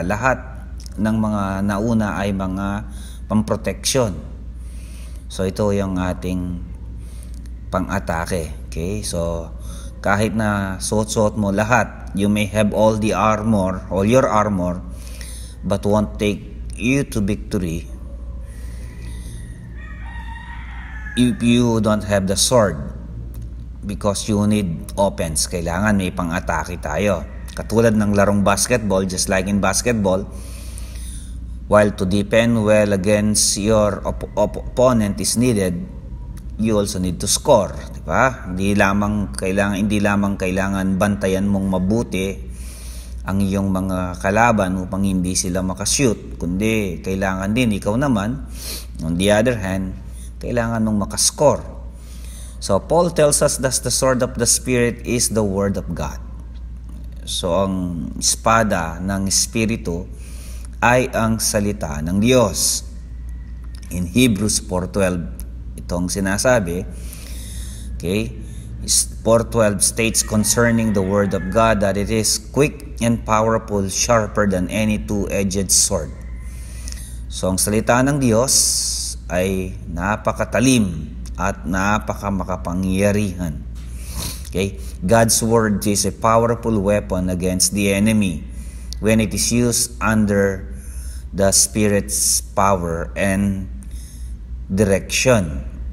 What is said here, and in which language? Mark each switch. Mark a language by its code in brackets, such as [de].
[tl] Lahat ng mga nauna ay mga pang-protection. So ito yung ating pang-atake. Okay? [en] So [tl] kahit na suot-suot mo lahat, [en] you may have all your armor, but won't take you to victory if you don't have the sword, because you need offense. [tl] Kailangan may pang-atake tayo. Katulad ng larong basketball, [en] just like in basketball, while to defend well against your opponent is needed, you also need to score, [tl] di ba? Hindi lamang kailangan bantayan mong mabuti ang iyong mga kalaban upang hindi sila makashoot, kundi kailangan din ikaw naman, [en] on the other hand, [tl] kailangan mong makascore. [en] So Paul tells us that the sword of the Spirit is the Word of God. [tl] So ang espada ng Espiritu ay ang salita ng Diyos. [en] In Hebrews 4:12, [tl] itong sinasabi, [en] okay, 4:12 states concerning the Word of God that it is quick and powerful, sharper than any two-edged sword. [tl] So ang salita ng Diyos ay napakatalim at napakamakapangyarihan. Okay? [en] God's Word is a powerful weapon against the enemy when it is used under the Spirit's power and direction.